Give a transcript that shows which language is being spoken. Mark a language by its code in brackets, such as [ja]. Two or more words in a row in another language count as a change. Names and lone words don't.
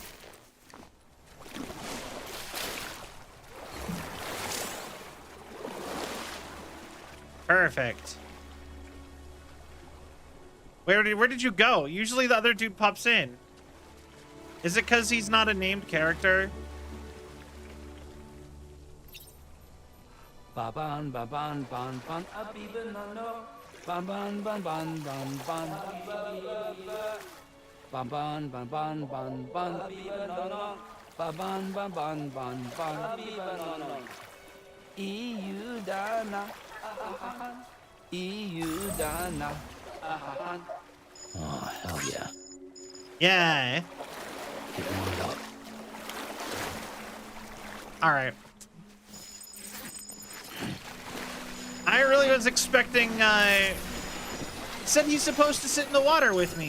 [en] Perfect. Where did you go? Usually the other dude pops in. Is it because he's not a named character? Baban baban ban ban abibanano baban ban ban ban ban baban ban ban ban ban abibanano baban ban ban ban ban abibanano EU dana EU dana. Oh, hell yeah. Yeah. Get warmed up. All right. I really was expecting, said he's supposed to sit in the water with me.